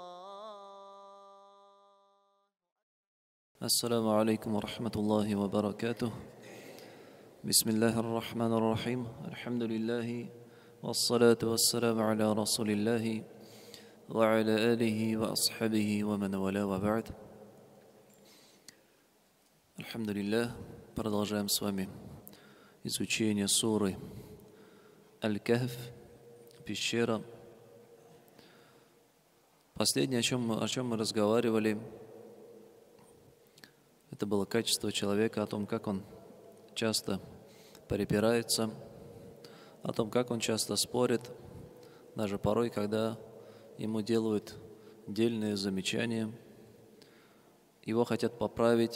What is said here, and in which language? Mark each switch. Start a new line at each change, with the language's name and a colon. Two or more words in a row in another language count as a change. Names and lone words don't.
Arabic: السلام عليكم ورحمة الله وبركاته. بسم الله الرحمن الرحيم. الحمد لله والصلاة والسلام على رسول الله وعلى آله وأصحابه ومن والاه وبعد.
Russian: Альхамдулиллах, продолжаем с вами изучение суры Аль-Кахф, пещера. Последнее, о чем мы разговаривали, это было качество человека, о том, как он часто препирается, о том, как он часто спорит, даже порой, когда ему делают дельные замечания, его хотят поправить.